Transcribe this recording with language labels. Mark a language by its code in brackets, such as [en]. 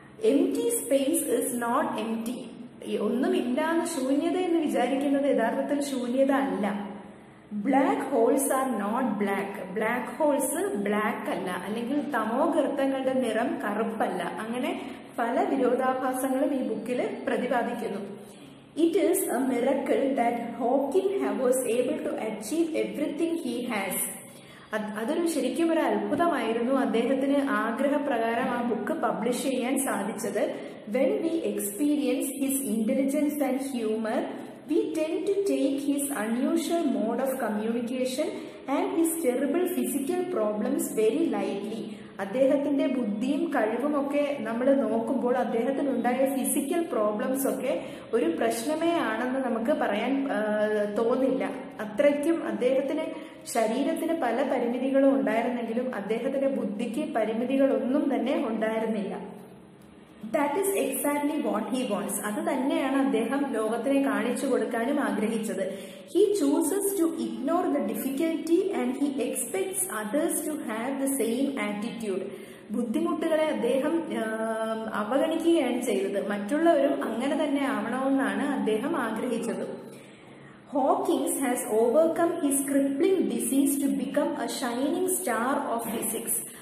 [en] Empty space is not empty. [ml] ഒന്നുമില്ലാന്ന് ശൂന്യത എന്ന് വിചാരിക്കുന്നത് യഥാർത്ഥത്തിൽ ശൂന്യത അല്ല. [en] Black holes are not black. [ml] Black holes black അല്ല, അല്ലെങ്കിൽ തമോഗർത്തങ്ങളുടെ നിറം കറുപ്പല്ല. അങ്ങനെ പല വിരോധാഭാസങ്ങളും ഈ ബുക്കിൽ പ്രതിപാദിക്കുന്നു. [en] It is a miracle that Hawking was able to achieve everything he has. [ml] അതൊരു ശരിക്കും ഒരു അത്ഭുതമായിരുന്നു അദ്ദേഹത്തിന് ആഗ്രഹപ്രകാരം ആ ബുക്ക് പബ്ലിഷ് ചെയ്യാൻ സാധിച്ചത്. [en] When we experience his intelligence and humor, we tend to take his unusual mode of communication and his terrible physical problems very lightly. [ml] അദ്ദേഹത്തിന്റെ ബുദ്ധിയും കഴിവുമൊക്കെ നമ്മൾ നോക്കുമ്പോൾ അദ്ദേഹത്തിനുണ്ടായ ഫിസിക്കൽ പ്രോബ്ലംസ് ഒക്കെ ഒരു പ്രശ്നമേ ആണെന്ന് നമുക്ക് പറയാൻ തോന്നില്ല. അത്രയ്ക്കും അദ്ദേഹത്തിന് ശരീരത്തിന് പല പരിമിതികളും ഉണ്ടായിരുന്നെങ്കിലും അദ്ദേഹത്തിന്റെ ബുദ്ധിക്ക് പരിമിതികളൊന്നും തന്നെ ഉണ്ടായിരുന്നില്ല. [en] That is exactly what he wants. [ml] അത് തന്നെയാണ് അദ്ദേഹം ലോകത്തിനെ കാണിച്ചു കൊടുക്കാനും ആഗ്രഹിച്ചത്. [en] He chooses to ignore the difficulty and he expects others to have the same attitude. [ml] ബുദ്ധിമുട്ടുകളെ അദ്ദേഹം അവഗണിക്കുകയാണ് ചെയ്തത്. മറ്റുള്ളവരും അങ്ങനെ തന്നെ ആവണമെന്നാണ് അദ്ദേഹം ആഗ്രഹിച്ചത്. [en] Hawking has overcome his crippling disease to become a shining star of physics.